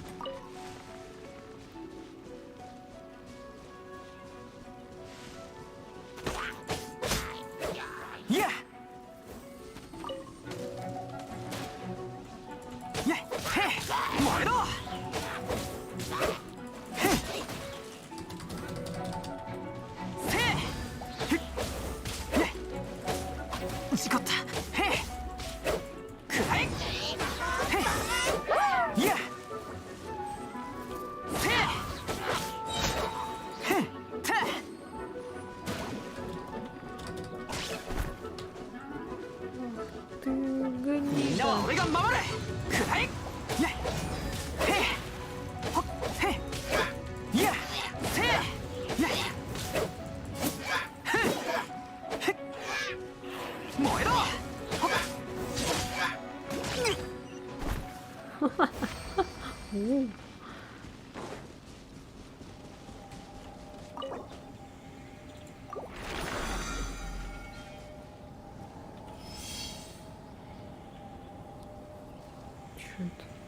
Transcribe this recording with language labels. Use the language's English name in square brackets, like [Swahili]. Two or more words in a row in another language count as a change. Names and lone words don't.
[Japanese] Я! Я! Хе! Моэро! Хе! せふっや事故ったへえくらえへえやせへえた [Russian] Ты [Japanese] みん [Russian] гнида. [Japanese] なは俺が守るくらえやへえほっへえやせやふっへっ燃えろほっ У. [Russian] Чё это?